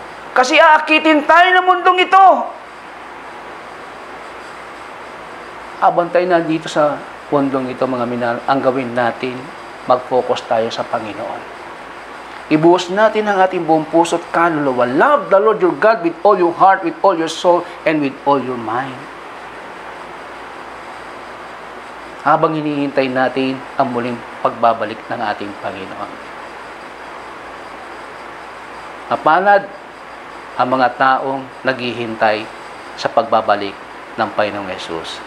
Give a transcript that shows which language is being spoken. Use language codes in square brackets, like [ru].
[tl] Kasi aakitin tayo ng mundong ito. Habang tayo nandito sa mundong ito, mga minahal, ang gawin natin, mag-focus tayo sa Panginoon. Ibuhos natin ang ating buong puso at kaluluwa. [en] Love the Lord your God with all your heart, with all your soul, and with all your mind. [tl] Habang hinihintay natin ang muling pagbabalik ng ating Panginoon. Mapalad ang mga taong naghihintay sa pagbabalik ng Panginoong Yesus.